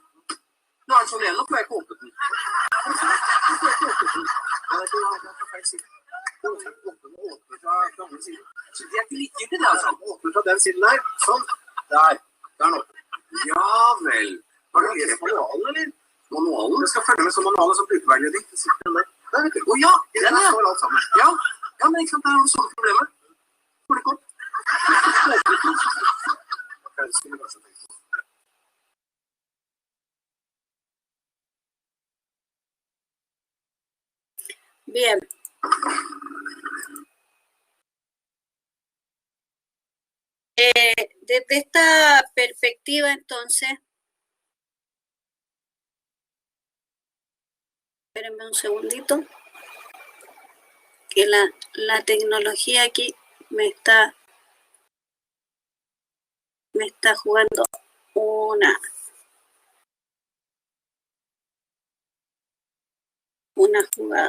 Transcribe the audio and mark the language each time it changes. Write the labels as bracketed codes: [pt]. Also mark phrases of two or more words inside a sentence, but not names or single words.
[no] Nå er den sånn igjen, nå får jeg ikke åpnet den. Så det er ikke likegyldig, det, altså. Åpner fra den siden der. Sånn. Der nå. Ja vel. Har du lest manualen, eller? Manualen? Jeg skal følge med som manualen som brukerveiledning. Å ja, den er så alt sammen. Ja, men ikke sant, der har du sånne problemer. Får det godt. [es] Bien. Desde esta perspectiva, entonces, espérenme un segundito, que la tecnología aquí me está jugando una jugada.